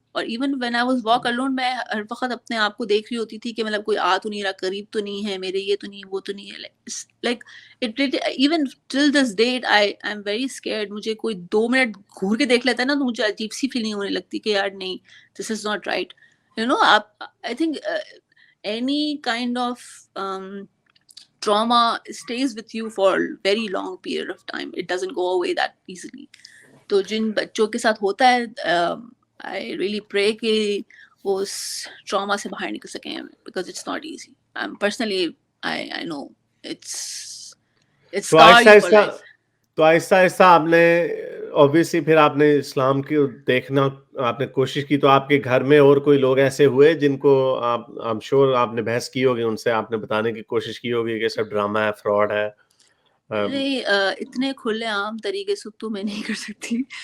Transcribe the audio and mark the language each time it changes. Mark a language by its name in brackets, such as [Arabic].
[Urdu] اور [English] even when I was walk alone [Urdu] میں ہر وقت اپنے آپ کو دیکھ رہی ہوتی تھی کہ مطلب کوئی آ تو نہیں رہا, قریب تو نہیں ہے میرے, یہ تو نہیں وہ تو نہیں ہے. [English] Like even till this date I am very scared. مجھے کوئی 2 minute گھور کے دیکھ لیتا ہے نا تو مجھے عجیب سی فیلنگ ہونے لگتی کہ یار نہیں, دس از ناٹ رائٹ. آپ I think any kind of trauma stays with you for a very long period of time. It doesn't go away that easily. [Urdu] تو جن بچوں کے ساتھ ہوتا ہے [English] I really pray [Urdu] کہ وہ اس ٹراما سے باہر نکل سکیں [English] because it's not easy. Personally I know it's scar you for life. [Urdu] تو آہستہ آہستہ آپ نے اوبیسلی پھر آپ نے اسلام کی دیکھنا آپ نے کوشش کی. تو آپ کے گھر میں اور کوئی لوگ ایسے ہوئے جن کو آپ شور آپ نے بحث کی ہوگی, ان سے آپ نے بتانے کی کوشش کی ہوگی کہ سب ڈرامہ ہے, فراڈ ہے؟ نہیں اتنے کھلے عام طریقے سے تو میں نہیں کر سکتی.